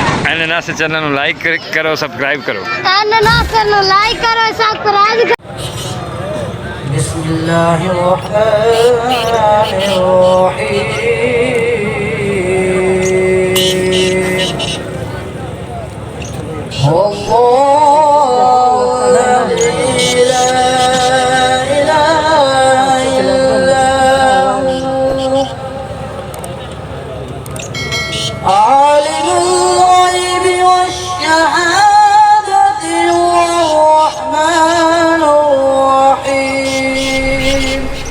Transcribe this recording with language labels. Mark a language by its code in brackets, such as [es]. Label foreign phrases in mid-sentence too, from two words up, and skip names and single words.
[pa] اناناس چینل نو لائک کرو سبسکرائب کرو اناناس چینل نو لائک کرو سبسکرائب کرو [ar] بسم الله الرحمن الرحيم هو الله الذي لا إله إلا هو عالم الغيب والشهادة هو الرحمن الرحيم